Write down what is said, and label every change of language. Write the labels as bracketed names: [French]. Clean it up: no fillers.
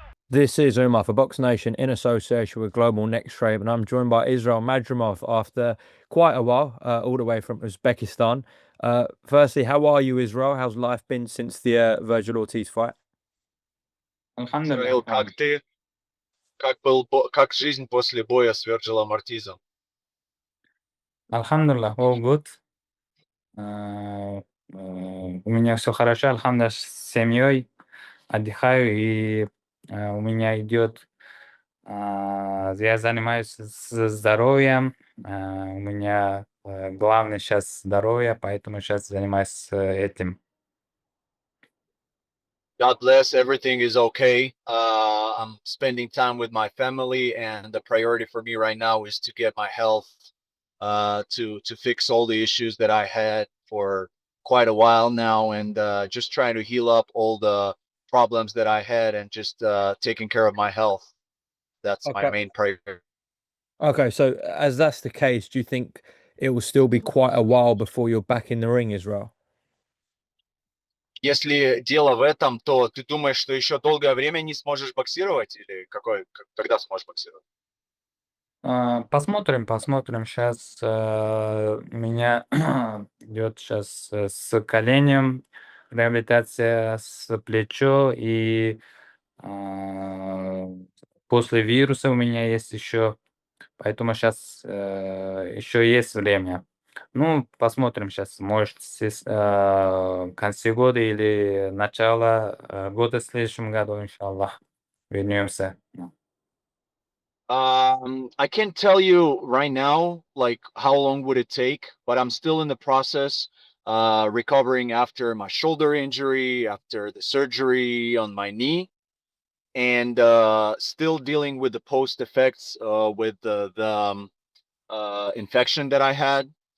[English] This is Umar for BoxNation in association with Global Next Trade, and I'm joined by Israil Madrimov after quite a while, all the way from Uzbekistan. Firstly, how are you, Israel? How's life been since the Virgil Ortiz fight? [Arabic] Alhamdulillah. [Russian] Израил, как ты? Как жизнь после боя с Вирджилом Ортизом? [English] Alhamdulillah, all good. [Russian] У меня все хорошо, алхамдулillah, с семьей отдыхаю, и у меня идет, я занимаюсь здоровьем, у меня главное сейчас здоровье, поэтому сейчас занимаюсь этим. [English] God bless. Everything is okay. I'm spending time with my family, and the priority for me right now is to get my health, to fix all the issues that I had for quite a while now, and just trying to heal up all the problems that I had, and just taking care of my health. That's my Okay. main priority. Okay, so as that's the case, do you think it will still be quite a while before you're back in the ring, Israel? [Russian] Если дело в этом, то ты думаешь, что еще долгое время не сможешь боксировать, или когда сможешь боксировать? Посмотрим. Сейчас у меня идет сейчас с коленем реабилитация, с плечо, и а, после вируса у меня есть еще, поэтому сейчас еще есть время. Ну, посмотрим сейчас, может, к концу года или начало года в следующем году, иншаллах, вернемся. [English] I can't tell you right now, like how long would it take, but I'm still in the process, recovering after my shoulder injury, after the surgery on my knee, and still dealing with the post effects with the infection that I had.